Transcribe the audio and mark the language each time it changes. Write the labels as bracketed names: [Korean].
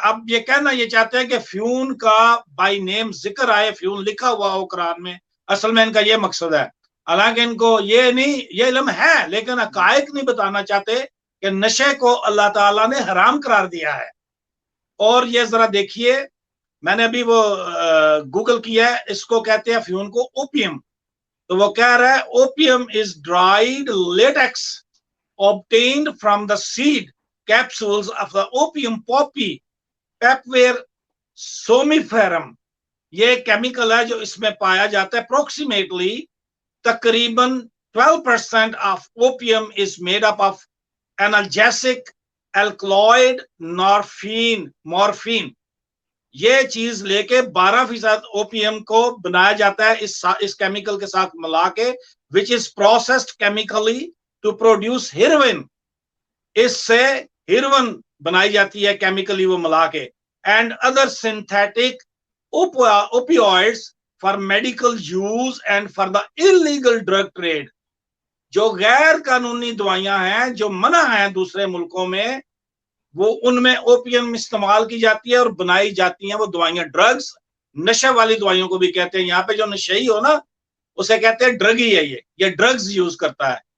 [Urdu] اب یہ کہنا یہ چاہتے ہیں کہ فیون کا بائی نیم ذکر آئے, فیون لکھا ہوا ہو قرآن میں, اصل میں ان کا یہ مقصد ہے. حالانکہ ان کو یہ نہیں, یہ علم ہے لیکن حقائق نہیں بتانا چاہتے کہ نشے کو اللہ تعالیٰ نے حرام قرار دیا ہے. اور یہ ذرا دیکھیے, میں نے ابھی وہ گوگل کیا ہے, اس کو کہتے ہیں فیون کو اوپیم. تو وہ کہہ رہا ہے [English] Opium is dried latex obtained from the seed capsules of the opium poppy Papaver somniferum. [Urdu] یہ کیمیکل ہے جو اس میں پایا جاتا ہے. [English] approximately تقریباً 12% of opium is made up of analgesic alkaloid morphine. [Urdu] یہ چیز لے کے 12% اوپیم کو بنایا جاتا ہے اس کیمیکل کے ساتھ ملا کے, [English] which is processed chemically to produce heroin. [Urdu] اس سے ہیروئن بنائی جاتی ہے کیمیکلی وہ ملا کے. [English] and other synthetic opioids for medical use and for the illegal drug trade. [Urdu] جو غیر قانونی دوائیاں ہیں جو منع ہیں دوسرے ملکوں میں, وہ ان میں اوپیم استعمال کی جاتی ہے اور بنائی جاتی ہیں وہ دوائیاں. ڈرگز, نشے والی دوائیوں کو بھی کہتے ہیں. یہاں پہ جو نشئی ہو نا اسے کہتے ہیں ڈرگ ہی ہے, یہ ڈرگز یوز کرتا ہے.